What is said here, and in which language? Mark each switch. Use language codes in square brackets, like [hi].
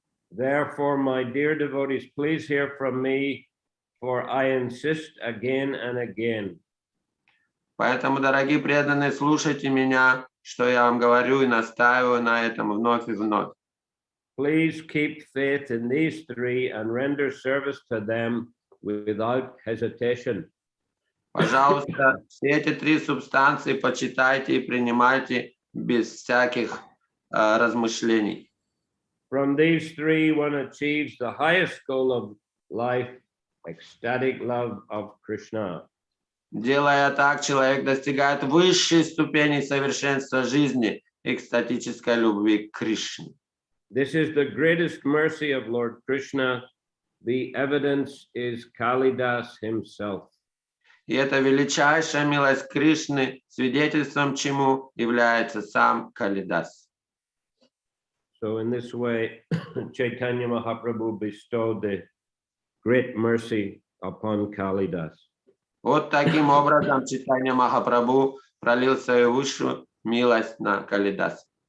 [en] Therefore, my dear devotees, please hear from me, for I insist again and again. [ru] Поэтому, дорогие преданные, слушайте меня, что я вам говорю, и настаиваю на этом вновь и вновь. [en] Please keep faith in these three and render service to them without hesitation. [ru] Пожалуйста, все эти три субстанции почитайте и принимайте без всяких размышлений. [en] From these three, one achieves the highest goal of life, ecstatic love of Krishna. [ru] Делая так, человек достигает высшей ступени совершенства жизни, экстатической любви к Кришне. [en] This is the greatest mercy of Lord Krishna. The evidence is Kalidas himself. [ru] И это величайшая милость Кришны, свидетельством чему является сам Калидас. [en] So in this way, Chaitanya Mahaprabhu bestowed the great mercy upon Kalidas. [ru] Вот таким образом Чайтанья Махапрабху пролил свою высшую милость на Калидас.